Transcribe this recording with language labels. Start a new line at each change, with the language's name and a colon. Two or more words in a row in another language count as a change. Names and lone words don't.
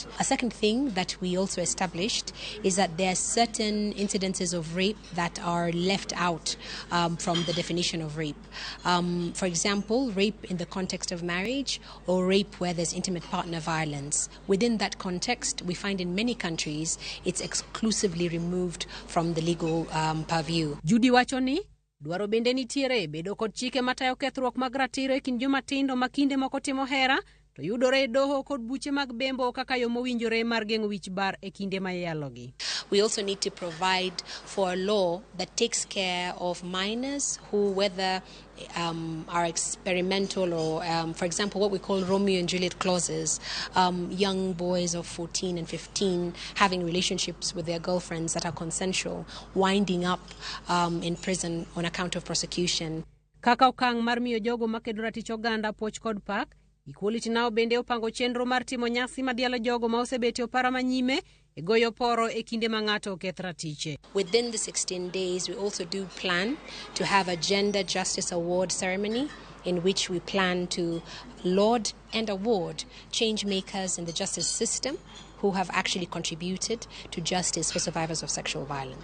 English: A second thing that we also established is that there are certain incidences of rape that are left out from the definition of rape. For example, rape in the context of marriage or rape where there's intimate partner violence. Within that context, we find in many countries it's exclusively removed from the legal purview.
Luo (Kenya and Tanzania): Judy wacho ni dwaro bende nitiere bedo kod chike matayo kethruok mag ratiro e kind jomatindo makinde moko timo hera to yudore doho kod buche mag bembo kaka yo mowinjore mar geng'o wich bar e kinde ma yalogi.
English: We also need to provide for a law that takes care of minors who, whether are experimental or, for example, what we call Romeo and Juliet clauses, young boys of 14 and 15 having relationships with their girlfriends that are consensual, winding up in prison on account of prosecution.
Luo (Kenya and Tanzania): Kaka okang' mar miyo jogo makedo ratich oganda puoch kod pak, Equality Now bende opango chenro mar timo nyasi madialo jogo ma osebeti opara manyime e goyo poro e kinde ma ng'ato oketh ratiche.
English: Within the 16 days, we also do plan to have a Gender Justice Award ceremony in which we plan to laud and award change makers in the justice system who have actually contributed to justice for survivors of sexual violence.